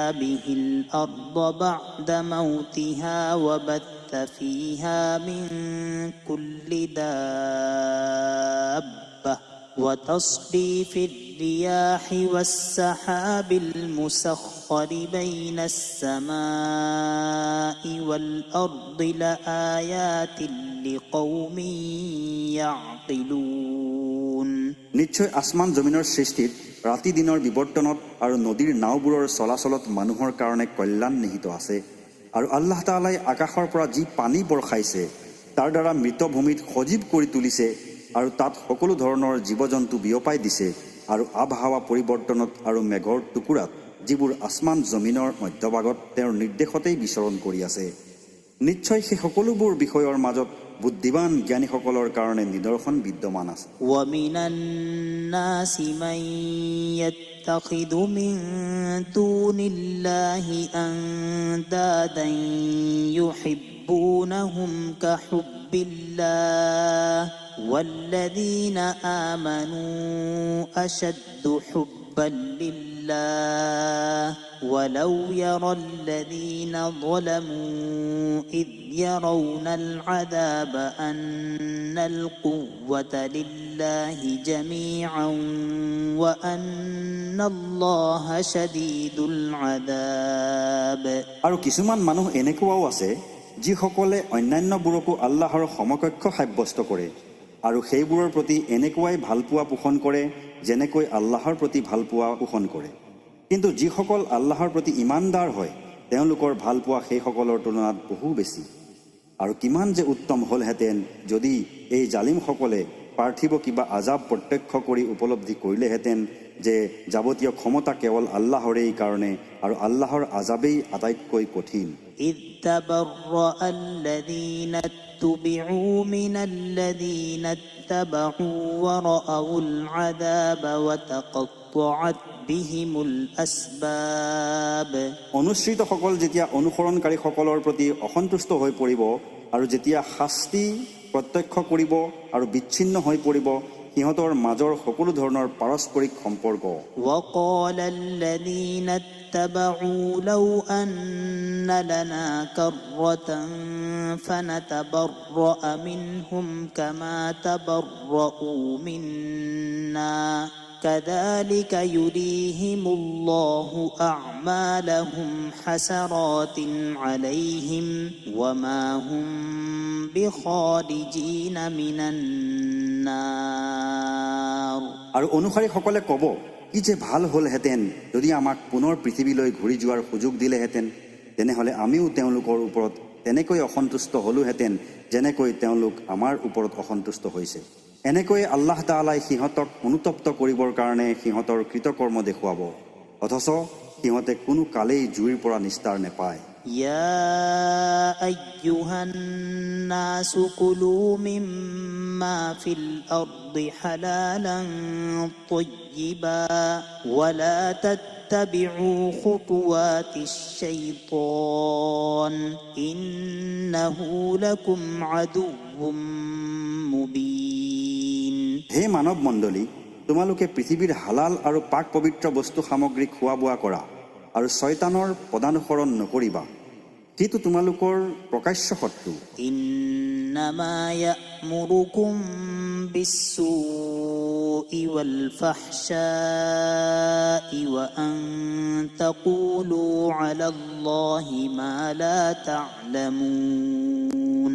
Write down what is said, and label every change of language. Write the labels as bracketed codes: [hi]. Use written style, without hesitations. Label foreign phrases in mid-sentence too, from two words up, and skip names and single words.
[ar] به الأرض بعد موتها وبث فيها من كل دابة وتصريف الرياح والسحاب المسخر بين السماء والأرض لآيات لقوم يعقلون [as] নিশ্চয় আসমান জমিনৰ সৃষ্টিত ৰাতি দিনৰ বিৱৰ্তনত আৰু নদীৰ নাওবোৰৰ চলাচলত মানুহৰ কাৰণে কল্যাণ নিহিত আছে আৰু আল্লাহ তাআলাই আকাশৰ পৰা যি পানী বৰষাইছে তাৰ দ্বাৰা মৃত ভূমিত সজীৱ কৰি তুলিছে আৰু তাত সকলো ধৰণৰ জীৱ-জন্তু বিয়পাই দিছে আৰু আবহাৱা পৰিৱৰ্তনত আৰু মেঘৰ টুকুৰাত যিবোৰ আসমান জমিনৰ মধ্যভাগত তেওঁৰ নিৰ্দেশতেই বিচৰণ কৰি আছে নিশ্চয় সেই সকলোবোৰ বিষয়ৰ মাজত বুদ্ধিমান জ্ঞানীসকলৰ কাৰণে নিদৰ্শন বিদ্যমান আছে [ar] ومن الناس من يتخذ من دون الله أندادا يحبونهم كحب الله والذين آمنوا أشد حبا لله ولو يرى الذين ظلموا إذ يرون العذاب أن القوة لله جميعا وأن الله شديد العذاب [as] আৰু কিছুমান মানুহ এনেকুৱাও আছে যিসকলে অন্যান্যবোৰকো আল্লাহৰ সমকক্ষ সাব্যস্ত কৰে আৰু সেইবোৰৰ প্ৰতি এনেকুৱাই ভালপোৱা পোষণ কৰে যেনেকৈ আল্লাহৰ প্ৰতি ভালপোৱা পোষণ কৰে কিন্তু যিসকল আল্লাহৰ প্ৰতি ইমানদাৰ হয় তেওঁলোকৰ ভালপোৱা সেইসকলৰ তুলনাত বহু বেছি আৰু কিমান যে উত্তম হ'লহেঁতেন যদি এই জালিমসকলে পাৰ্থিৱ কিবা আজাব প্ৰত্যক্ষ কৰি উপলব্ধি কৰিলেহেঁতেন যে যাৱতীয় ক্ষমতা কেৱল আল্লাহৰেই কাৰণে আৰু আল্লাহৰ আজাবেই আটাইতকৈ কঠিন [ar] إذ تبرأ الذين اتبعوا من الذين اتبعوا ورأوا العذاب وتقطعت بهم الأسباب [as] অনুসৃতসকল যেতিয়া অনুসৰণকাৰীসকলৰ প্ৰতি অসন্তুষ্ট হৈ পৰিব আৰু যেতিয়া শাস্তি প্ৰত্যক্ষ কৰিব আৰু বিচ্ছিন্ন হৈ পৰিব সিহঁতৰ মাজৰ সকলো ধৰণৰ পাৰস্পৰিক সম্পৰ্ক [ar] وقال الذين اتبعوا لو أن لنا كرة فنتبرأ منهم كما تبرؤوا منا كذلك يريهم الله أعمالهم حسرات عليهم وما هم بخارجين من النار [as] আৰু অনুসাৰীসকলে ক'ব কি যে ভাল হ'লহেঁতেন যদি আমাক পুনৰ পৃথিৱীলৈ ঘূৰি যোৱাৰ সুযোগ দিলেহেঁতেন তেনেহ'লে আমিও তেওঁলোকৰ ওপৰত তেনেকৈ অসন্তুষ্ট হ'লোহেঁতেন যেনেকৈ তেওঁলোক আমাৰ ওপৰত অসন্তুষ্ট হৈছে এনেকৈ আল্লাহ তাআলাই সিহঁতক অনুতপ্ত কৰিবৰ কাৰণে সিহঁতৰ কৃতকৰ্ম দেখুৱাব অথচ সিহঁতে কোনো কালেই জুইৰ পৰা নিস্তাৰ নেপায় [ar] يا أيها الناس كلوا مما في الأرض حلالا طيبا ولا تتبعوا خطوات الشيطان إنه لكم عدو مبين [as] হে মানৱ মণ্ডলী তোমালোকে পৃথিৱীৰ হালাল আৰু পাক পবিত্ৰ বস্তু সামগ্ৰী খোৱা বোৱা কৰা আৰু শয়তানৰ পদানুসৰণ নকৰিবা যিটো তোমালোকৰ প্ৰকাশ্য শত্ৰু [ar] إنما يأمركم بالسوء والفحشاء وأن تقولوا على الله ما لا تعلمون